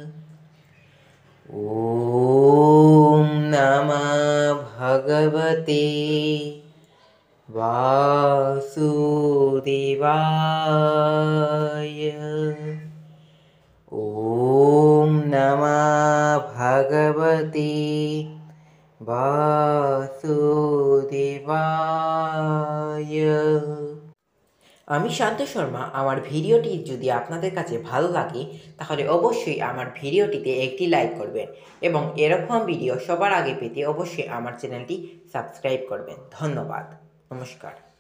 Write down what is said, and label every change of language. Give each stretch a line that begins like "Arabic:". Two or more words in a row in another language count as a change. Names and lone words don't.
Sanskrit: ॐ नमः भगवते वासुदेवाय। ॐ नमः भगवते वासुदेवाय।
Bangla: আমি শান্ত শর্মা। আমার ভিডিওটি যদি আপনাদের কাছে ভালো লাগে তাহলে অবশ্যই আমার ভিডিওটিতে একটি লাইক করবেন এবং এরকম ভিডিও সবার আগে পেতে অবশ্যই আমার চ্যানেলটি সাবস্ক্রাইব করবেন। ধন্যবাদ। নমস্কার।